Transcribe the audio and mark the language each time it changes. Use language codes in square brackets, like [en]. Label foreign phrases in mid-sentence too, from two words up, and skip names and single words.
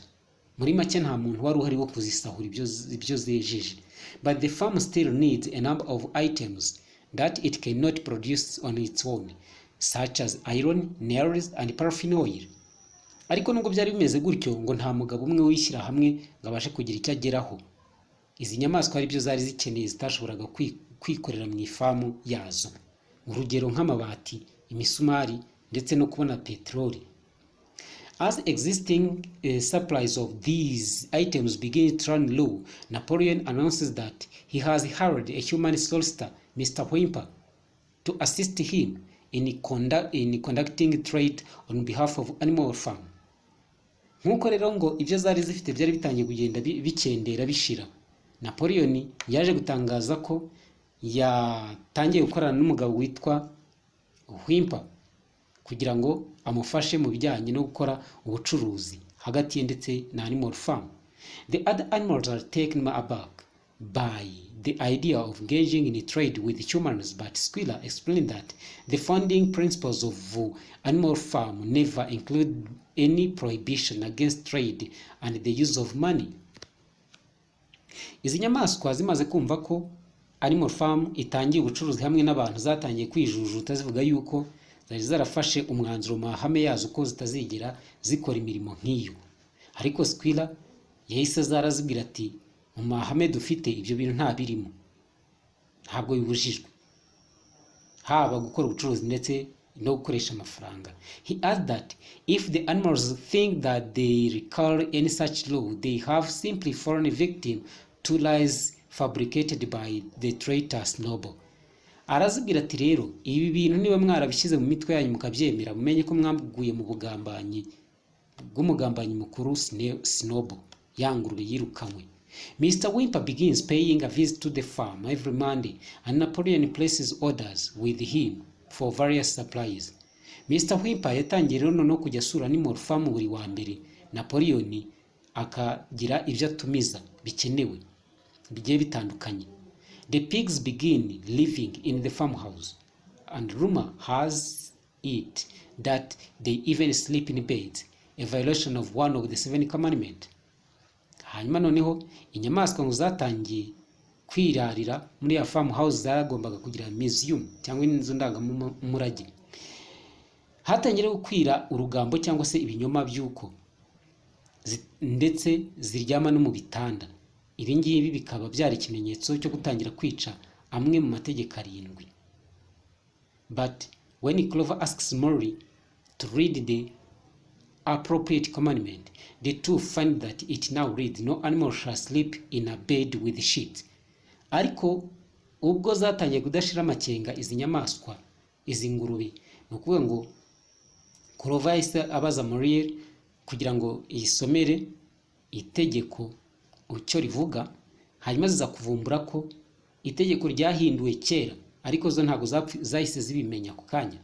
[rw] Muri make nta muntu wari uhari wo kuzisahura ibyo zejeje. [en] But the farm still needs a number of items that it cannot produce on its own, such as iron, nails and paraffin oil. [rw] Ariko nubwo byari bimeze gutyo ngo nta mugabo umwe wishyira hamwe ngo abashe kugira icyo ageraho. Izi nyamaswa ari byo zari zikeneye zitashoboraga kwikorera mu ifamu yazo, urugero nk'amabati, imisumari ndetse no kubona peteroli. [en] As existing supplies of these items begin to run low, Napoleon announces that he has hired a human solicitor, Mr. Whymper, to assist him in conducting trade on behalf of animal farm. [rw] Nk'uko rero ngo ibyo zari zifite byari bitangiye kugenda bikendera bishira, Napoleon yaje gutangaza ko yatangiye gukorana n'umugabo witwa Whymper kugira ngo amufashe mu bijyanye no gukora ubucuruzi hagati ye ndetse na animal farm. [en] The other animals are taken aback by the idea of engaging in trade with humans, but Squiller explained that the founding principles of animal farm never include any prohibition against trade and the use of money. [rw] Izi nyamaswa zimaze kumva ko animal farm itangiye ubucuruzi hamwe n'abantu, zatangiye kwijujuta zivuga yuko zari zarafashe umwanzuro mu mahame yazo ko zitazigera zikora imirimo nk'iyo. Ariko Squiller yahise zarazibwira ati mu mahame dufite ibyo bintu nta birimo, ntabwo bibujijwe, haba gukora ubucuruzi ndetse no gukoresha amafaranga. [en] He added that if the animals think that they recall any such law, they have simply fallen victim to lies fabricated by the traitor Snowball. [rw] Arazibwira ati rero ibi bintu niba mwarabishyize mu mitwe yanyu mukabyemera, mumenye ko mwaguye mu bugambanyi bw'umugambanyi mukuru Snowball, yangurube yirukanywe. [en] Mr. Whymper begins paying a visit to the farm every Monday, and Napoleon places orders with him for various supplies. [rw] Mr. Whymper yatangiye rero no kujya asura animal farm buri wa mbere, Napoleon akagira ibyo atumiza bikenewe bigiye bitandukanye. [en] The pigs begin living in the farmhouse, and rumor has it that they even sleep in bed, a violation of one of the 7 commandments. [rw] Hanyuma noneho inyamaswa ngo zatangiye kwirarira muri ya farmhouse zaragombaga kugira museum cyangwa inzu ndangamurage. Hatangiye gukwira urugambo cyangwa se ibinyoma by'uko ndetse ziryama no mu bitanda. Ibi ngibi bikaba byari ikimenyetso cyo gutangira kwica amwe mu mategeko 7. [en] But when Clover asks Maury to read the appropriate commandment, the two find that it now reads, no animal shall sleep in a bed with sheets. [rw] Ariko ubwo zatangiye kudashira amakenga izi nyamaswa, izi ngurube, nukuvuga ngo Clover yahise abaza Maury kugira ngo yisomere itegeko ucyo rivuga, hanyuma ziza kuvumbura ko itegeko ryahinduwe kera, ariko zo ntago zahise zibimenya ku kanya.